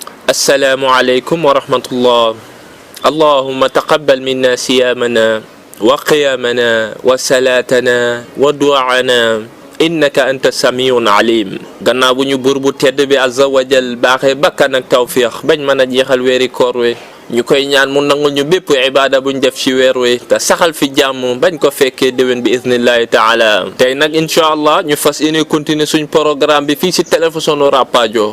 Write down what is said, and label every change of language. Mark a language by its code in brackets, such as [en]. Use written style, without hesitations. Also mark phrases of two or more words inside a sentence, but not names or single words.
[ar] السلام عليكم ورحمة الله. اللهم تقبل منا صيامنا وقيامنا وصلاتنا ودعاءنا إنك أنت السميع العليم. [wo] gannaaw bu ñu buur bu tedd bi [ar] عز وجل [wo] baaxee bakkan ak tawfiix bañ mën a jeexal weeri koor wi ñu koy ñaan mu nangul ñu bépp ibaada buñ def ci weer wi te saxal fi jàmm bañ ko fekkee déwén bi [ar] بإذن الله تعالى. [wo] tey nag [ar] إن شاء الله [wo] ñu fas yéene continuer suñ programme bi fii si télévision Rapadio.